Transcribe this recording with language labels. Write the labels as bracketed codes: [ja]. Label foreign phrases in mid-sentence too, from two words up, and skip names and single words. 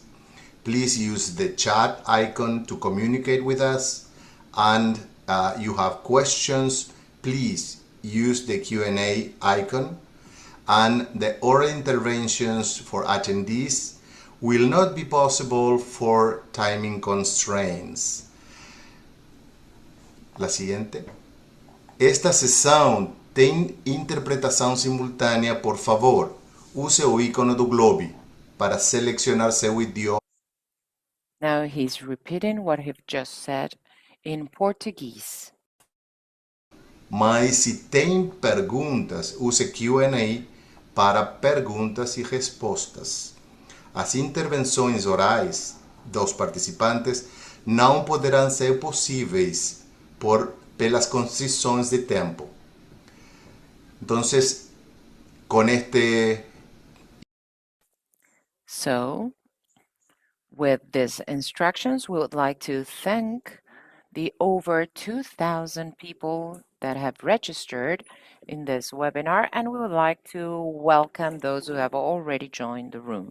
[en] Please use the chat icon to communicate with us, and you have questions, please use the Q&A icon, and the oral interventions for attendees will not be possible for timing constraints. [es] La siguiente. [pt] Esta sessão tem interpretação simultânea. Por favor, use o ícone do globo para selecionar seu idioma. [en] now he's repeating what he just said in Portuguese. [pt] Mas se tem perguntas, use Q&A para perguntas e respostas. As intervenções orais dos participantes não poderão ser possíveis pelas constrições de tempo. [es] Entonces, con este... [en] So, with these instructions, we would like to thank the over 2,000 people that have registered in this webinar, and we would like to welcome those who have already joined the room.